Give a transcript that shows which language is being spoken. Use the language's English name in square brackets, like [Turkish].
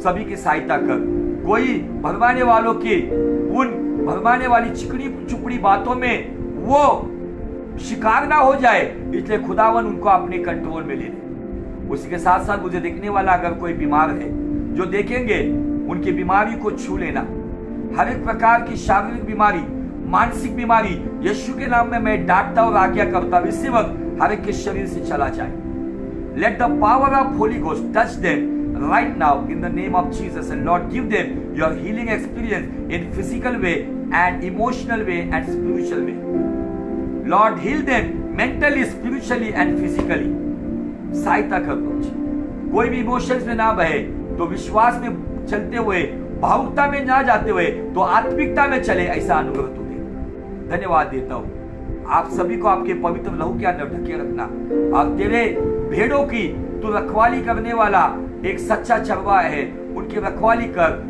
[Hindi] सभी की सहायता कर, कोई भरमाने वालों की, उन भरमाने वाली चिकनी चुपड़ी बातों में वो शिकार ना हो जाए, इसलिए खुदावन उनको अपने कंट्रोल में ले ले। उसके साथ साथ मुझे देखने वाला अगर कोई बीमार है, जो देखेंगे उनकी बीमारी को छू लेना। हर एक प्रकार की शारीरिक बीमारी, मानसिक बीमारी यीशु के नाम में मैं डांटता और आज्ञा करता हूं, इसी वक्त हर एक के शरीर से चला जाए। [English] Let the power of Holy Ghost touch them right now in the name of Jesus, and Lord, give them your healing experience in physical way and emotional way and spiritual way. Lord, heal them mentally, spiritually and physically. [Hindi] सहायता कर दो। कोई भी emotions में ना बहे तो विश्वास में चलते हुए, भावुकता में ना जाते हुए तो आत्मिकता में चले, ऐसा अनुग्रह तू दे। धन्यवाद देता हूँ। आप सभी को आपके पवित्र लहू के अंदर ढके रखना, और तेरे भेड़ों की तू रखवाली करने वाला एक सच्चा चरवाहा है, उनकी रखवाली कर।